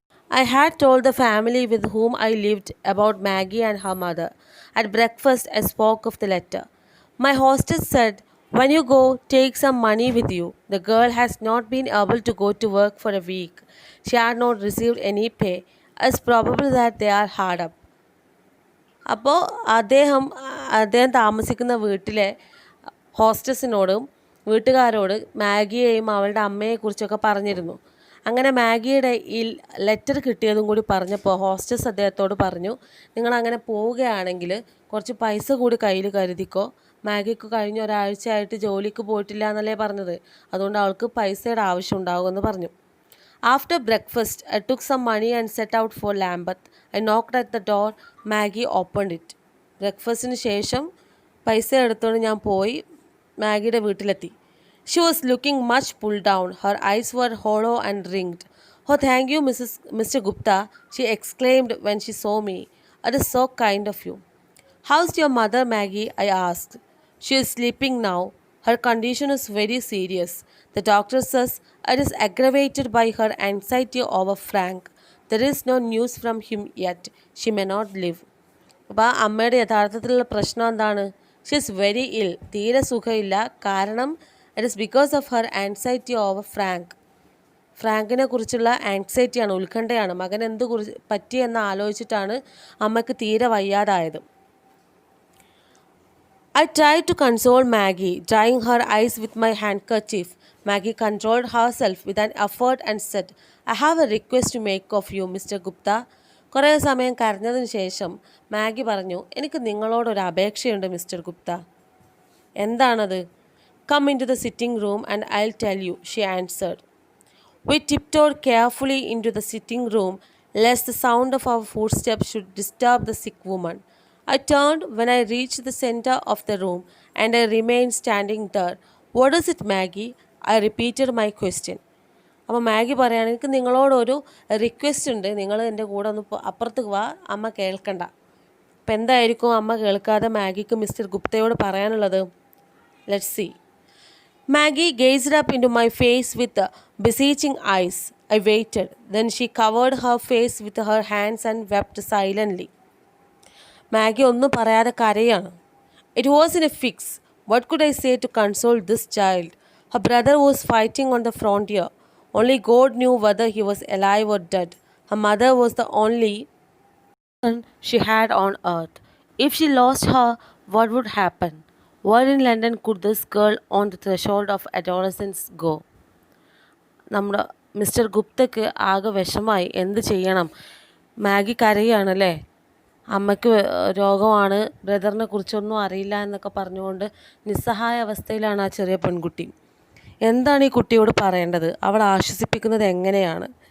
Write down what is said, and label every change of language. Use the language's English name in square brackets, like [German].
[English] I had told the family with whom I lived about Maggie and her mother. At breakfast, I spoke of the letter. My hostess said, When you go, take some money with you. The girl has not been able to go to work for a week. She had not received any pay. It's probable that they are hard up. [Malayalam] അപ്പോൾ അദ്ദേഹം താമസിക്കുന്ന വീട്ടിലെ ഹോസ്റ്റസിനോടും വീട്ടുകാരോട് മാഗിയെയും അവളുടെ അമ്മയെക്കുറിച്ചൊക്കെ പറഞ്ഞിരുന്നു. അങ്ങനെ മാഗിയുടെ ഈ letter കിട്ടിയതും കൂടി പറഞ്ഞപ്പോൾ ഹോസ്റ്റസ് അദ്ദേഹത്തോട് പറഞ്ഞു, നിങ്ങളങ്ങനെ പോവുകയാണെങ്കിൽ കുറച്ച് പൈസ കൂടി കയ്യിൽ കരുതിക്കോ. മാഗിക്ക് കഴിഞ്ഞ ഒരാഴ്ചയായിട്ട് ജോലിക്ക് പോയിട്ടില്ല എന്നല്ലേ പറഞ്ഞത്, അതുകൊണ്ട് അവൾക്ക് പൈസയുടെ ആവശ്യം ഉണ്ടാകുമെന്ന് പറഞ്ഞു. [English] After breakfast, I took some money and set out for Lambeth. I knocked at the door. Maggie opened it. [Malayalam] ബ്രേക്ക്ഫാസ്റ്റിന് ശേഷം പൈസ എടുത്തുകൊണ്ട് ഞാൻ പോയി മാഗിയുടെ വീട്ടിലെത്തി. [English] She was looking much pulled down. Her eyes were hollow and ringed. Oh, thank you, Mr. Gupta, she exclaimed when she saw me. It is so kind of you. How's your mother, Maggie? I asked. She is sleeping now. Her condition is very serious. The doctor says it is aggravated by her anxiety over Frank. There is no news from him yet. She may not live. [Malayalam] അപ്പോൾ ആ അമ്മയുടെ യഥാർത്ഥത്തിലുള്ള പ്രശ്നം എന്താണ്? [English] she is very ill, [Malayalam] തീരെ സുഖമില്ല. [English] കാരണം it is because of her anxiety over [Malayalam] ഫ്രാങ്കിനെ കുറിച്ചുള്ള ആൻസൈറ്റിയാണ്, ഉത്കണ്ഠയാണ്. മകൻ എന്ത് പറ്റിയെന്ന് ആലോചിച്ചിട്ടാണ് അമ്മയ്ക്ക് തീരെ വയ്യാതായത്. [English] I tried to console Maggie, drying her eyes with my handkerchief. Maggie controlled herself with an effort and said, I have a request to make of you, Mr. Gupta. [Malayalam] കുറേ സമയം കരഞ്ഞതിന് ശേഷം Maggi പറഞ്ഞു, എനിക്ക് നിങ്ങളോടൊരു അപേക്ഷയുണ്ട് മിസ്റ്റർ ഗുപ്ത. എന്താണത്? [English] Come into the sitting room and I'll tell you, she answered. We tiptoed carefully into the sitting room, lest the sound of our footsteps should disturb the sick woman. I turned when I reached the center of the room, and I remained standing there. What is it, Maggie? I repeated my question. [Malayalam] അപ്പോൾ Maggi പറയാണ്, എനിക്ക് നിങ്ങളോടൊരു request ഉണ്ട്, നിങ്ങൾ എൻ്റെ കൂടെ ഒന്ന് അപ്പുറത്ത് വാ, അമ്മ കേൾക്കണ്ട. അപ്പം എന്തായിരിക്കും അമ്മ കേൾക്കാതെ മാഗിക്ക് മിസ്റ്റർ ഗുപ്തയോട് പറയാനുള്ളത്? [English] Let's see. Maggie gazed up into my face with beseeching eyes. I waited. Then she covered her face with her hands and wept silently. [Malayalam] Maggi ഒന്നും പറയാതെ കരയാണ്. [English] It was in a fix. What could I say to console this child? Her brother was fighting on the frontier. Only God knew whether he was alive or dead. Her mother was the only person she had on earth. If she lost her, what would happen? Where in London could this girl on the threshold of adolescence go? [Malayalam] നമ്മുടെ mister ഗുപ്തയ്ക്ക് ആകെ വിഷമായി. എന്ത് ചെയ്യണം? Maggi കരയാണല്ലേ. അമ്മയ്ക്ക് രോഗമാണ്, ബ്രദറിനെ കുറിച്ചൊന്നും അറിയില്ല എന്നൊക്കെ പറഞ്ഞുകൊണ്ട് നിസ്സഹായ അവസ്ഥയിലാണ് ആ ചെറിയ പെൺകുട്ടി. എന്താണ് ഈ കുട്ടിയോട് പറയേണ്ടത്? അവൾ ആശ്വസിപ്പിക്കുന്നത് എങ്ങനെയാണ്?